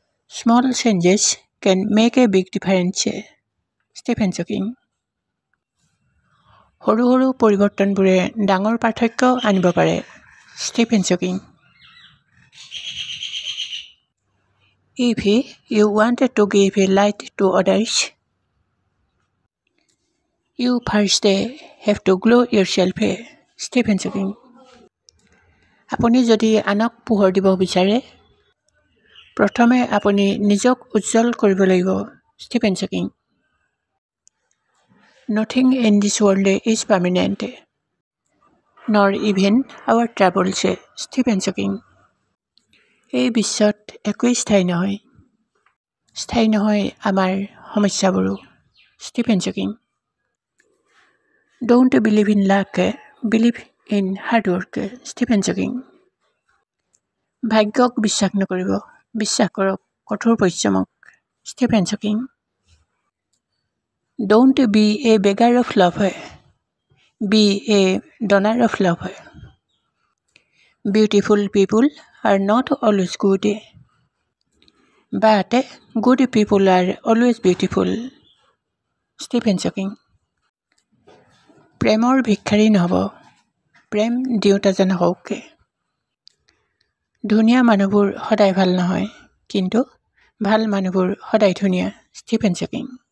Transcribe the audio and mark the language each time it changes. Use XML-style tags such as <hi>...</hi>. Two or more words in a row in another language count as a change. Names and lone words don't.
<en>Small changes can make a big difference. Stephen Hawking.</en> <as>সৰু সৰু পৰিৱৰ্তনবোৰে ডাঙৰ পাৰ্থক্য আনিব পাৰে। Stephen Hawking.</as> <en>If you wanted to give a light to others, you first have to glow yourself. Stephen Hawking.</en> <as>আপুনি যদি আনক পোহৰ দিব বিচাৰে প্ৰথমে আপুনি নিজক উজ্জ্বল কৰিব লাগিব। Stephen Hawking.</as> <en>Nothing in this world is permanent, nor even our troubles. Stephen Hawking.</en> <as>এই বিশ্বত একোৱেই স্থায়ী নহয়। স্থায়ী নহয় আমাৰ সমস্যাবোৰো। Stephen Hawking.</as> <en>Don't believe in luck, believe in hard work. Stephen Hawking.</en> <as>ভাগ্যক বিশ্বাস নকৰিব, বিশ্বাস কৰক কঠোৰ পৰিশ্ৰমক। Stephen Hawking.</as> <en>Don't be a beggar of love, be a donor of love. Beautiful people are not always good, but good people are always beautiful. Stephen Hawking.</en> <as>প্ৰেমৰ ভিক্ষাৰী নহ'ব, প্ৰেম দিওঁতা যেন হওক। ধুনীয়া মানুহবোৰ সদায় ভাল নহয়, কিন্তু ভাল মানুহবোৰ সদায় ধুনীয়া। Stephen Hawking.</as>